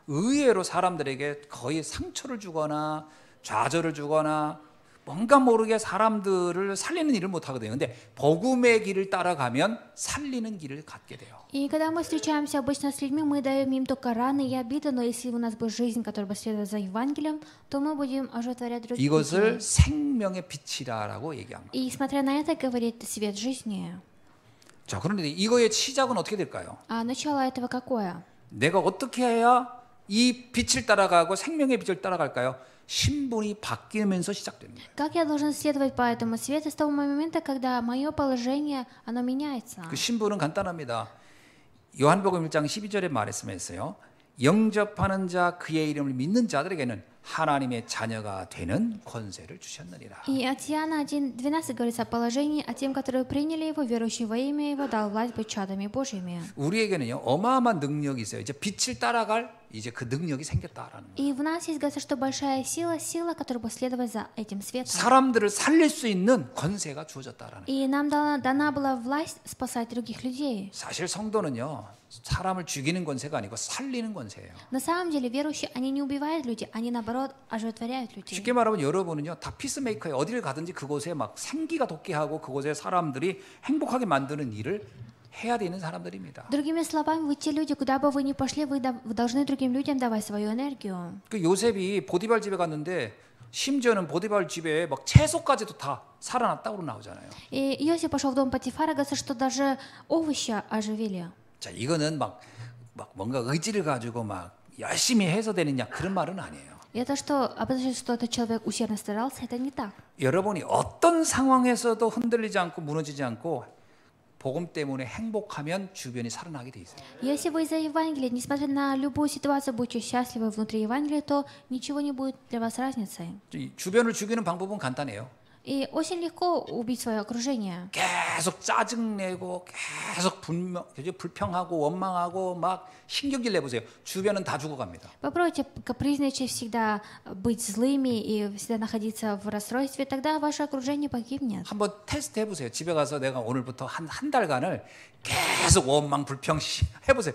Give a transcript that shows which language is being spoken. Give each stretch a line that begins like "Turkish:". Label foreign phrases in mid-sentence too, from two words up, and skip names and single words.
Korean: 의외로 사람들에게 거의 상처를 주거나 좌절을 주거나 뭔가 모르게 사람들을 살리는 일을 못 하거든요. 근데 복음의 길을 따라가면 살리는 길을 갖게 돼요.
Russian: И когда мы встречаемся обычно с людьми, мы даем им только раны и обиды, но если у нас будет жизнь, которая будет следовать за Евангелием, то мы будем оживотворять других
Korean: 이것을
Russian: людей.
Korean: 생명의 빛이라고 얘기합니다.
Russian: И смотря на это, говорит свет жизни.
Korean: 자, 그런데 이거의 시작은 어떻게 될까요?
Russian: А начало этого какое?
Korean: 내가 어떻게 해야 이 빛을 따라가고 생명의 빛을 따라갈까요? 신분이 바뀌면서 시작됩니다.
Russian: Как я должен следовать по этому свету с того момента, когда мое положение, оно меняется?
Korean: 그 신분은 간단합니다. 요한복음 1장 12절에 말씀했어요. 영접하는 자 그의 이름을 믿는 자들에게는 하나님의 자녀가 되는 권세를 주셨느니라.
Russian: И от Иоанна 1:12 говорится о положении, а тем, которые приняли его, верующие во имя его, дал власть быть чадами Божьими.
Korean: 우리에게는요 어마어마한 능력이 있어요. 이제 빛을 따라갈 이제 그 능력이 생겼다라는 거예요.
Russian: И в нас есть, говорится, что большая сила, которая будет следовать за этим светом.
Korean: 사람들을 살릴 수 있는 권세가 주어졌다라는 거예요.
Russian: И нам дана была власть спасать других людей.
Korean: 사실 성도는요 사람을 죽이는 권세가 아니고 살리는 권세예요.
Russian: На самом деле верующие, они не убивают людей, они наоборот оживотворяют людей.
Korean: 쉽게 말하면 여러분은요 다 피스메이커에 어디를 가든지 그곳에 막 생기가 돋게 하고 그곳에 사람들이 행복하게 만드는 일을 해야 되는 사람들입니다.
Russian: Другими словами, вы те люди, куда бы вы ни пошли, вы должны другим людям давать свою энергию.
Korean: 그 요셉이 보디발 집에 갔는데 심지어는 보디발 집에 막 채소까지도 다 살아났다고 나오잖아요.
Russian: И Иосиф пошел в дом Патифара, говорится, что даже овощи оживили.
Korean: 자, 이거는 막 뭔가 의지를 가지고 막 열심히 해서 되느냐 그런 말은 아니에요.
Russian: И это что, обозначает, что этот человек усердно старался? Это не так.
Korean: 여러분이 어떤 상황에서도 흔들리지 않고 무너지지 않고 복음 때문에 행복하면 주변이 살아나게 돼 있어요.
Russian: Если вы из-за Евангелия, несмотря на любую ситуацию, будете счастливы внутри Евангелия, то ничего не будет для вас разницы.
Korean: 이 주변을 죽이는 방법은 간단해요.
Russian: И очень легко убить свое окружение.
Korean: 계속 짜증내고 계속 불평하고 원망하고 막 신경질 내보세요. 주변은 다 죽어갑니다.
Russian: Попробуйте капризничать, всегда быть злыми и всегда находиться в расстройстве, тогда ваше окружение погибнет.
Korean: 한번 테스트 해보세요. 집에 가서 내가 오늘부터 한 달간을 계속 원망 불평 해보세요.